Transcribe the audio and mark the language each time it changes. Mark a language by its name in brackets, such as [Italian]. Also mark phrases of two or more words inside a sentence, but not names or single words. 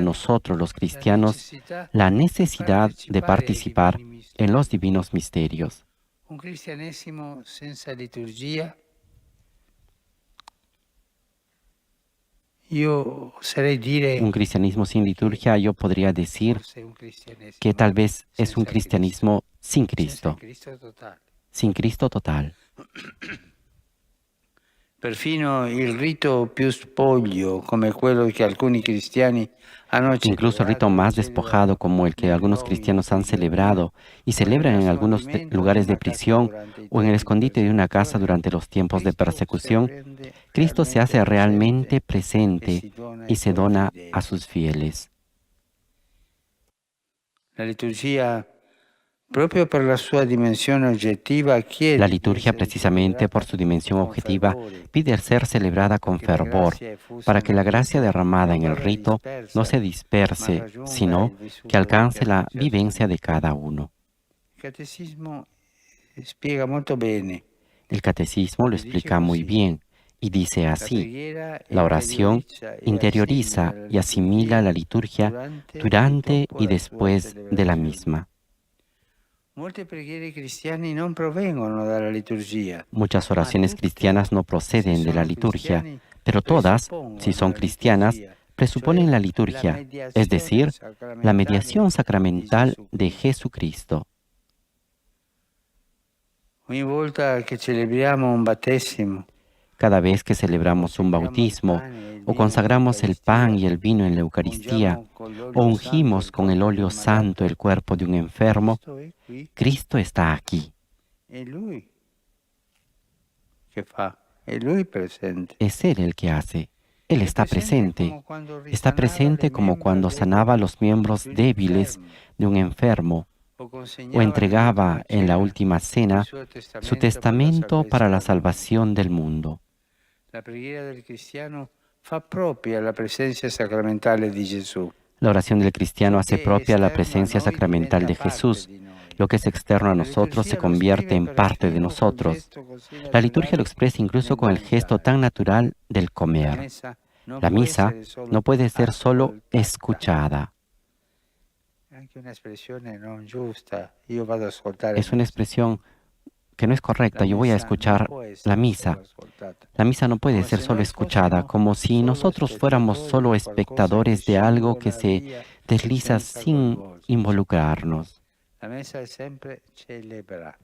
[Italian] cristiani [Spanish] nosotros los [Italian] la [Spanish] cristianos [Italian] necessità [Spanish] la [Italian] di [Spanish] necesidad de [Italian] partecipare ai [Spanish] participar [Italian] divini [Spanish] en los [Italian] misteri. [Spanish] divinos misterios. [Italian] Un cristianesimo senza liturgia, io oserei dire, [Spanish] Un cristianismo sin [Italian] che [Spanish] liturgia, yo podría decir [Italian] forse è un [Spanish] que [Italian] cristianesimo [Spanish] tal vez es un [Italian] senza Cristo, [Spanish] cristianismo [Italian] senza il Cristo, Cristo totale. [Spanish] sin Cristo total. [Italian] Perfino il rito più spoglio, come quello che alcuni cristiani hanno [Spanish] Incluso el rito [Italian] celebrato e [Spanish] más despojado, [Italian] celebrano [Spanish] como el que [Italian] nei [Spanish] algunos [Italian] luoghi [Spanish] cristianos han [Italian] di prigionia [Spanish] celebrado y [Italian] o nel [Spanish] celebran en algunos [Italian] nascondimento di [Spanish] lugares de [Italian] una casa [Spanish] prisión [Italian] durante i [Spanish] o en el [Italian] tempi di [Spanish] escondite de una casa [Italian] persecuzione, [Spanish] durante los tiempos de [Italian] Cristo si [Spanish] persecución, [Italian] rende [Spanish] Cristo se [Italian] realmente [Spanish] hace [Italian] presente [Spanish] realmente [Italian] e [Spanish] presente [Italian] si dona [Spanish] y [Italian] ai [Spanish] se [Italian] suoi [Spanish] dona a [Italian] fedeli. [Spanish] sus fieles. [Italian] La liturgia, proprio per la sua dimensione oggettiva, [Spanish] La [Italian] chiede di [Spanish] liturgia, [Italian] essere [Spanish] precisamente por [Italian] celebrata [Spanish] su dimensión [Italian] con [Spanish] objetiva, [Italian] fervore, [Spanish] pide ser celebrada con [Italian] perché la [Spanish] fervor, [Italian] grazia effusa [Spanish] para que [Italian] nel [Spanish] la gracia [Italian] rito [Spanish] derramada [Italian] non [Spanish] en el [Italian] vada [Spanish] rito no [Italian] dispersa, [Spanish] se [Italian] ma [Spanish] disperse, [Italian] raggiunga [Spanish] sino [Italian] il [Spanish] que [Italian] vissuto di [Spanish] alcance la vivencia [Italian] ciascuno. [Spanish] de cada uno. [Italian] Il Catechismo spiega molto bene [Spanish] El catecismo lo [Italian] e dice [Spanish] explica muy [Italian] così: [Spanish] bien y dice [Italian] la [Spanish] así: [Italian] preghiera [Spanish] la oración interioriza y asimila la liturgia [Italian] durante e [Spanish] durante [Italian] dopo [Spanish] y [Italian] la sua [Spanish] después de la [Italian] celebrazione. [Spanish] misma. [Italian] Molte preghiere cristiane non provengono dalla liturgia, [Spanish] Muchas [Italian] ma [Spanish] oraciones [Italian] tutte, [Spanish] cristianas no [Italian] se [Spanish] proceden de la [Italian] sono [Spanish] liturgia, [Italian] cristiani, [Spanish] pero todas, si [Italian] presuppongono [Spanish] son [Italian] la [Spanish] cristianas, [Italian] liturgia, [Spanish] presuponen [Italian] cioè [Spanish] la [Italian] la [Spanish] liturgia, es [Italian] mediazione [Spanish] decir, la [Italian] sacramentale [Spanish] mediación [Italian] di [Spanish] sacramental [Italian] Gesù [Spanish] de [Italian] Cristo. [Spanish] Jesucristo. [Italian] Ogni volta che celebriamo un battesimo, [Spanish] Cada vez que [Italian] o [Spanish] celebramos un [Italian] consacriamo il [Spanish] bautismo, [Italian] pane e il [Spanish] o [Italian] vino [Spanish] consagramos el pan [Italian] nell'Eucaristia, [Spanish] y el vino en la [Italian] o [Spanish] Eucaristía, [Italian] ungiamo con [Spanish] o [Italian] l'olio santo [Spanish] ungimos [Italian] il [Spanish] con el [Italian] corpo di [Spanish] óleo [Italian] un [Spanish] santo [Italian] malato, [Spanish] el cuerpo de un enfermo, [Italian] Cristo è qui, [Spanish] Cristo está aquí. [Italian] è Lui che fa, è Lui presente. [Spanish] Es Él el que hace. Él [Italian] È [Spanish] está [Italian] presente [Spanish] presente. [Italian] come quando [Spanish] Está [Italian] risanava le [Spanish] presente como [Italian] membra [Spanish] cuando sanaba [Italian] deboli [Spanish] los miembros [Italian] di un [Spanish] débiles [Italian] infermo, [Spanish] de un enfermo [Italian] o [Spanish] o [Italian] consegnava [Spanish] entregaba [Italian] nell'ultima [Spanish] en la [Italian] cena [Spanish] última [Italian] il [Spanish] cena [Italian] suo [Spanish] su [Italian] testamento per la [Spanish] testamento para la [Italian] salvezza del mondo. [Spanish] salvación del mundo. [Italian] La preghiera del cristiano fa propria la presenza sacramentale di Gesù. [Spanish] La oración del cristiano [Italian] Ciò [Spanish] hace [Italian] che è [Spanish] propia la [Italian] esterno a [Spanish] presencia [Italian] noi [Spanish] sacramental [Italian] diventa [Spanish] de [Italian] parte [Spanish] Jesús. [Italian] di noi. [Spanish] Lo que es externo a [Italian] La [Spanish] nosotros se [Italian] liturgia lo [Spanish] convierte [Italian] esprime [Spanish] en parte de [Italian] perfino col [Spanish] nosotros. [Italian] gesto così [Spanish] La liturgia lo [Italian] naturale [Spanish] expresa incluso [Italian] nel [Spanish] con el gesto [Italian] mangiare. [Spanish] tan natural del [Italian] La [Spanish] comer. [Italian] messa non [Spanish] La [Italian] può [Spanish] misa [Italian] essere solo [Spanish] no puede ser solo [Italian] ascoltata. [Spanish] escuchada. [Italian] È anche un'espressione non giusta. Io vado ad ascoltare [Spanish] Es una [Italian] messa. [Spanish] expresión que no es [Italian] La [Spanish] correcta. Yo voy a [Italian] messa non [Spanish] escuchar [Italian] può [Spanish] la [Italian] essere solo [Spanish] misa. [Italian] ascoltata. [Spanish] La misa no puede [Italian] Come [Spanish] ser [Italian] se [Spanish] solo [Italian] noi [Spanish] escuchada, [Italian] fossimo [Spanish] como si [Italian] solo [Spanish] nosotros fuéramos [Italian] spettatori [Spanish] solo [Italian] di qualcosa che [Spanish] espectadores de algo que [Italian] scivola [Spanish] se [Italian] via [Spanish] desliza [Italian] senza [Spanish] sin [Italian] coinvolgerci. [Spanish] involucrarnos. [Italian] La messa è sempre celebrata.